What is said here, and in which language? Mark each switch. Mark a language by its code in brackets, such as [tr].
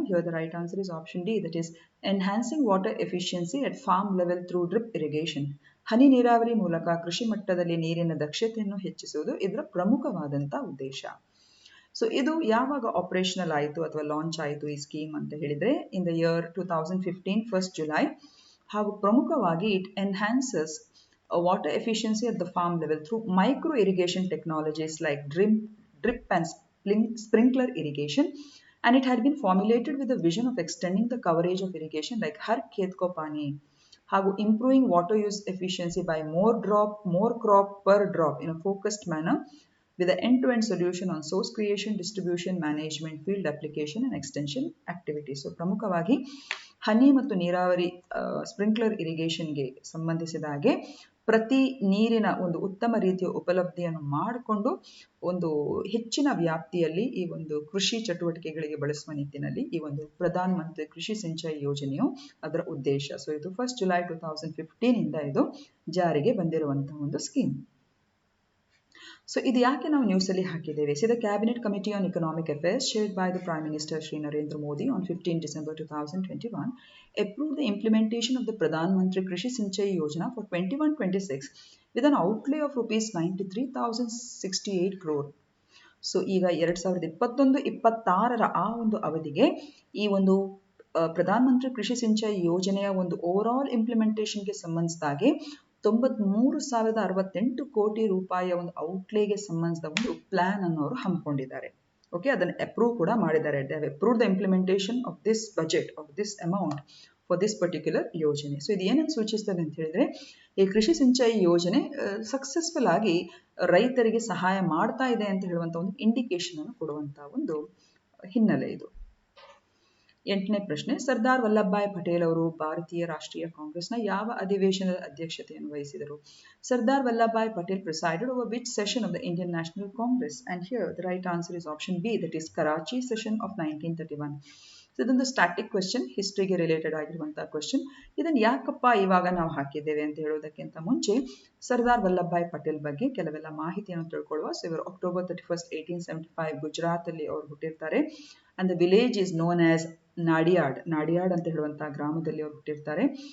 [en] Here the right answer is option D, that is enhancing water efficiency at farm level through drip irrigation. [kn] ಹನಿ ನೀರಾವರಿ ಮೂಲಕ ಕೃಷಿ ಮಟ್ಟದಲ್ಲಿ ನೀರಿನ ದಕ್ಷತೆಯನ್ನು ಹೆಚ್ಚಿಸುವುದು ಇದರ ಪ್ರಮುಖವಾದಂಥ ಉದ್ದೇಶ. ಸೊ ಇದು ಯಾವಾಗ ಆಪರೇಷನಲ್ ಆಯಿತು ಅಥವಾ ಲಾಂಚ್ ಆಯಿತು ಈ ಸ್ಕೀಮ್ ಅಂತ ಹೇಳಿದ್ರೆ [en] In the year 2015 1st July. [kn] ಹಾಗೂ ಪ್ರಮುಖವಾಗಿ [en] ಇಟ್ enhances water efficiency at the farm level through micro irrigation technologies like drip and sprinkler irrigation, and it had been formulated with the vision of extending the coverage of irrigation like har khet ko pani, ಹಾಗೂ improving water use efficiency by more crop per drop in a focused manner with the end-to-end solution on source creation, distribution, management, field application and extension activities. [kn] So ಪ್ರಮುಖವಾಗಿ ಹನಿ ಮತ್ತು ನೀರಾವರಿ sprinkler ಇರಿಗೇಷನ್ಗೆ ಸಂಬಂಧಿಸಿದ ಹಾಗೆ ಪ್ರತಿ ನೀರಿನ ಒಂದು ಉತ್ತಮ ರೀತಿಯ ಉಪಲಬ್ಧಿಯನ್ನು ಮಾಡಿಕೊಂಡು ಒಂದು ಹೆಚ್ಚಿನ ವ್ಯಾಪ್ತಿಯಲ್ಲಿ ಈ ಒಂದು ಕೃಷಿ ಚಟುವಟಿಕೆಗಳಿಗೆ ಬಳಸುವ ನಿಟ್ಟಿನಲ್ಲಿ ಈ ಒಂದು ಪ್ರಧಾನ ಮಂತ್ರಿ ಕೃಷಿ ಸಿಂಚಾಯಿ ಯೋಜನೆಯು ಅದರ ಉದ್ದೇಶ. ಸೊ ಇದು 1st July 2015 ಇಂದ ಇದು ಜಾರಿಗೆ ಬಂದಿರುವಂತಹ ಒಂದು ಸ್ಕೀಮ್. ಸೊ ಇದು ಯಾಕೆ ನಾವು ನ್ಯೂಸಲ್ಲಿ ಹಾಕಿದ್ದೇವೆ? [en] See the cabinet committee on economic affairs chaired by the Prime Minister Shri Narendra Modi on 15 December 2021 approved the implementation of the Pradhan Mantri Krishi Sinchayi Yojana for 21-26 with an outlay of rupees 93,068 crore. [kn] So ಈಗ 2021-26ರ ಆ ಒಂದು ಅವಧಿಗೆ ಈ ಒಂದು ಪ್ರಧಾನ ಮಂತ್ರಿ ಕೃಷಿ ಸಿಂಚಾಯಿ ಯೋಜನೆಯ ಒಂದು over all ಇಂಪ್ಲಿಮೆಂಟೇಷನ್ಗೆ ಸಂಬಂಧಿಸಿದಾಗೆ 93,068 ಕೋಟಿ ರೂಪಾಯಿಯ ಒಂದು ಔಟ್ಲೇಗೆ ಸಂಬಂಧಿಸಿದ ಒಂದು ಪ್ಲಾನ್ ಅನ್ನು ಅವರು ಹಮ್ಮಿಕೊಂಡಿದ್ದಾರೆ. ಓಕೆ, ಅದನ್ನು ಅಪ್ರೂವ್ ಕೂಡ ಮಾಡಿದ್ದಾರೆ. [en] They have approved the implementation of this budget of this amount for this particular ಯೋಜನೆ. [kn] ಸೊ ಇದು ಏನನ್ನು ಸೂಚಿಸ್ತದೆ ಅಂತ ಹೇಳಿದ್ರೆ ಈ ಕೃಷಿ ಸಿಂಚಾಯಿ ಯೋಜನೆ ಸಕ್ಸಸ್ಫುಲ್ ಆಗಿ ರೈತರಿಗೆ ಸಹಾಯ ಮಾಡ್ತಾ ಇದೆ ಅಂತ ಹೇಳುವಂಥ ಒಂದು ಇಂಡಿಕೇಶನ್ ಅನ್ನು ಕೊಡುವಂತಹ ಒಂದು ಹಿನ್ನೆಲೆ ಇದು. 8ನೇ ಪ್ರಶ್ನೆ, ಸರ್ದಾರ್ ವಲ್ಲಭಭಾಯ್ ಪಟೇಲ್ ಅವರು ಭಾರತೀಯ ರಾಷ್ಟ್ರೀಯ ಕಾಂಗ್ರೆಸ್ನ ಯಾವ ಅಧಿವೇಶನದ ಅಧ್ಯಕ್ಷತೆಯನ್ನು ವಹಿಸಿದರು? [en] Sardar Vallabhbhai Patel presided over which session of the Indian National Congress? And here the right answer is option B, that is Karachi session of 1931. [kn] So ಇದೊಂದು ಸ್ಟ್ಯಾಟಿಕ್ ಕ್ವೆಶ್ಚನ್, ಹಿಸ್ಟ್ರಿಗೆ ರಿಲೇಟೆಡ್ ಆಗಿರುವಂತಹ ಕ್ವೆಶ್ಚನ್. ಇದನ್ನು ಯಾಕಪ್ಪ ಇವಾಗ ನಾವು ಹಾಕಿದ್ದೇವೆ ಅಂತ ಹೇಳೋದಕ್ಕಿಂತ ಮುಂಚೆ ಸರ್ದಾರ್ ವಲ್ಲಭಭಾಯ್ ಪಟೇಲ್ ಬಗ್ಗೆ ಕೆಲವೆಲ್ಲ ಮಾಹಿತಿಯನ್ನು ತಿಳ್ಕೊಳ್ಳುವ. ಸೊ ಇವರು October 31st, 1875 ಗುಜರಾತ್ ಅಲ್ಲಿ ಅವರು ಹುಟ್ಟಿರ್ತಾರೆ. [en] and the village is known as Nadiad [kn] ಅಂತ ಹೇಳುವಂತಹ ಗ್ರಾಮದಲ್ಲಿ ಅವರು ಹುಟ್ಟಿರ್ತಾರೆ.